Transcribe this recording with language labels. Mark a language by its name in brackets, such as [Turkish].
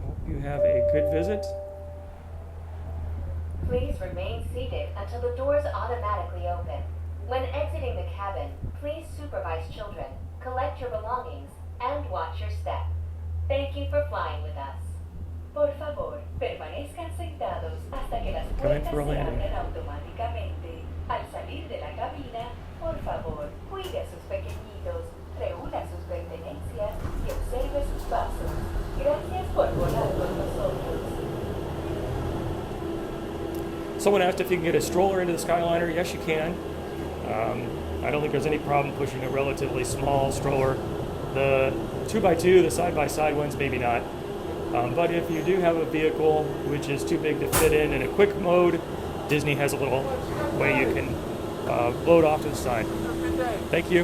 [English] Hope you have a good visit. Please remain seated until the doors automatically open. When exiting the cabin, please supervise children, collect your belongings, and watch your step. Thank you for flying with us. [Spanish] Por favor, permanezcan sentados hasta que las puertas se abren automáticamente. Al salir de la cabina, por favor, cuide a sus pequeñitos, reúna sus pertenencias y observe sus pasos. Gracias por volar con nosotros. [English] Someone asked if you can get a stroller into the Skyliner. Yes, you can. I don't think there's any problem pushing a relatively small stroller The 2x2, the side-by-side ones, maybe not. But if you do have a vehicle which is too big to fit in a quick mode, Disney has a little way you can load off to the side. Thank you.